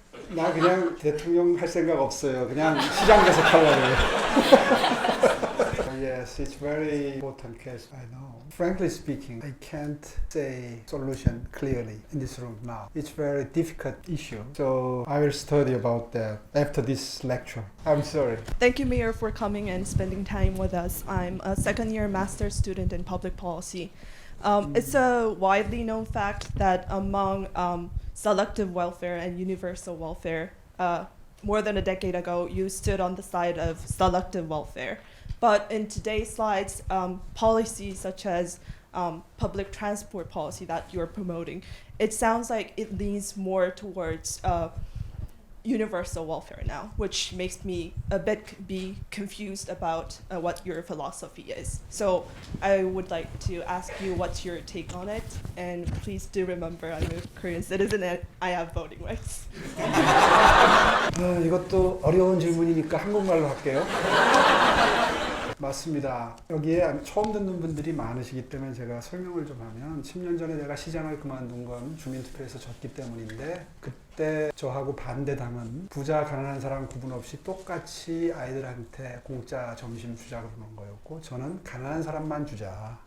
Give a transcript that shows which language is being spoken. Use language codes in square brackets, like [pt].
[ko] 나 그냥 대통령 할 생각 없어요. 그냥 시장 가서 하려고요. [en] Yes, it's very important case. I know. Frankly speaking, I can't say solution clearly in this room now. It's very difficult issue. So I will study about that after this lecture. I'm sorry. Thank you, Mayor, for coming and spending time with us. I'm a second-year master's student in public policy. It's a widely known fact that among selective welfare and universal welfare, more than a decade ago, you stood on the side of selective welfare. But in today's slides, policies such as public transport policy that you're promoting, it sounds like it leans more towards universal welfare now, which makes me a bit be confused about what your philosophy is. So I would like to ask you what's your take on it, and please do remember I'm a Korean citizen and I have voting rights. [ko] 이것도 어려운 질문이니까 한국말로 할게요. 맞습니다. 여기에 처음 듣는 분들이 많으시기 때문에 제가 설명을 좀 하면 10년 전에 내가 시장을 그만둔 건 주민투표에서 졌기 때문인데 그때 저하고 반대당은 부자 가난한 사람 구분 없이 똑같이 아이들한테 공짜 점심 주자 그러는 거였고 저는 가난한 사람만 주자.